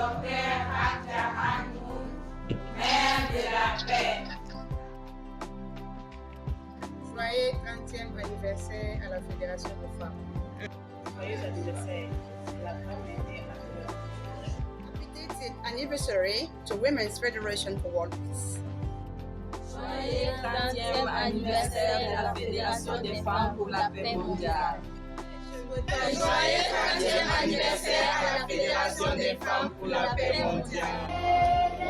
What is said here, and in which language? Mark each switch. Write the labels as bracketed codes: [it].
[fr] Hak Shahan Moon, maire de la paix. Joyeux 30e anniversaire à la Fédération des Femmes. Joyeux anniversaire à la femme et à la [en] Happy 30th anniversary to Women's Federation for World Peace. [fr] Joyeux 30e anniversaire de la Fédération des Femmes pour la Paix Mondiale. Joyeux 30e anniversaire à la Fédération des Femmes pour la Paix Mondiale.